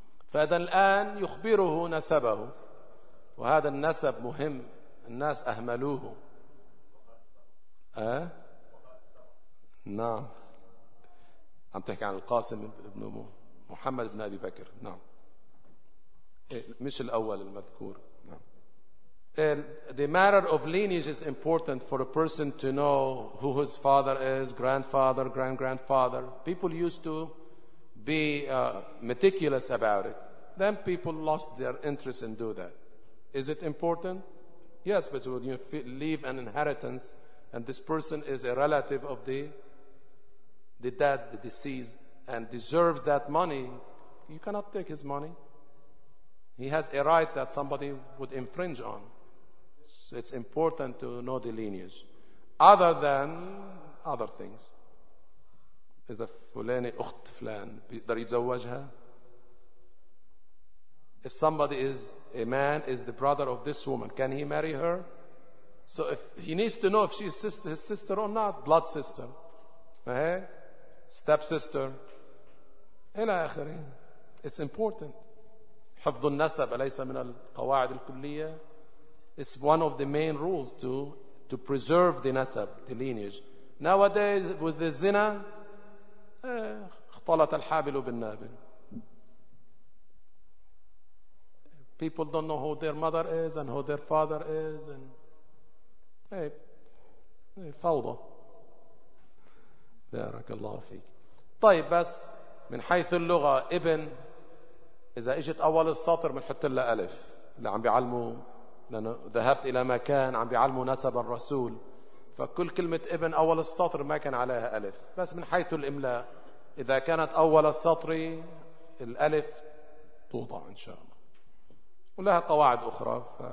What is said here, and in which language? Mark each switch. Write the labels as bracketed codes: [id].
[ar] فإذا الآن يخبره نسبه، وهذا النسب مهم، الناس أهملوه. نعم، عم تحكي عن القاسم بن محمد بن أبي بكر، نعم، مش الأول المذكور. نعم. [en] The matter of lineage is important for a person to know who his father is, grandfather, grand-grandfather. People used to be meticulous about it. Then people lost their interest and do that. Is it important? Yes, but when you leave an inheritance and this person is a relative of the dead, the deceased, and deserves that money, you cannot take his money. He has a right that somebody would infringe on. So it's important to know the lineage. Other than other things. [ar] إذا فلان أخت فلان بيقدر يتزوجها؟ [en] If somebody is a man is the brother of this woman, can he marry her? So if he needs to know if she's sister, his sister or not, blood sister, stepsister, [ar] إلى آخره. [en] It's important. [ar] حفظ النسب ليس من القواعد الكلية. [en] It's one of the main rules to preserve the nasab, the lineage. Nowadays with the zina, [ar] اختلط الحابل بالنابل. [en] People don't know who their mother is and who their father is, and hey, فوضى. [ar] بارك الله فيك. طيب بس من حيث اللغة ابن إذا إجت أول السطر منحط لها ألف اللي عم بيعلموا. لأنه ذهبت إلى مكان عم بيعلموا نسب الرسول، فكل كلمة ابن أول السطر ما كان عليها ألف، بس من حيث الإملاء إذا كانت أول السطر الألف توضع إن شاء الله، ولها قواعد أخرى.